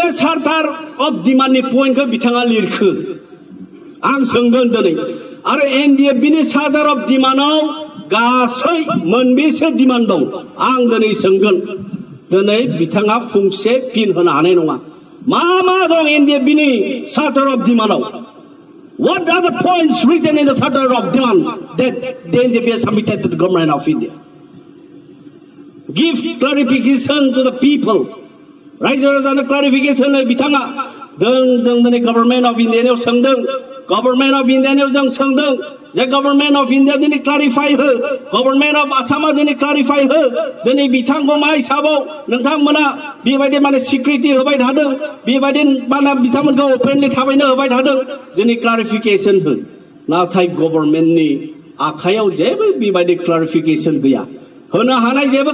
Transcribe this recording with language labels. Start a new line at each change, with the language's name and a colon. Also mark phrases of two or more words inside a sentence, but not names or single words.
Bodo: चार्टार अफ डिमान्डनि पइन्टखौ बिथाङा लिरखो आं सोंगोन दिनै आरो NDPनि चार्टार अफ डिमान्डआव गासै मोनबेसे डिमान्ड दं आं दिनै सोंगोन दिनै बिथाङा फंसे फिन होनो हानाय नङा मा दं NDPनि चार्टार अफ डिमान्डआव
English: What are the points written in the Charter of Demand that the NDP has submitted to the government of India? Give clarification to the people.
Bodo: रायजो राजानो क्लारिफिकेसन बिथाङा जों दिनै गभर्नमेन्ट अफ इन्डियानियाव सोंदों गभर्नमेन्ट अफ इन्डियानियाव जों सोंदों जे
English: government of India
Bodo: दिनै क्लारिफाइ हो गभर्नमेन्ट अफ आसामा दिनै क्लारिफाइ हो दिनै बिथांखौ मा हिसाबाव नोंथांमोना बेबायदि माने सिक्रिटि होबाय थादों बेबायदि माने बिथांमोनखौ अपेनलि थाबायनो होबाय थादों दिनै क्लारिफिकेसन हो नाथाय गभर्नमेन्टनि आखायाव जेबो बेबायदि क्लारिफिकेसन गैया होनो हानाय जेबो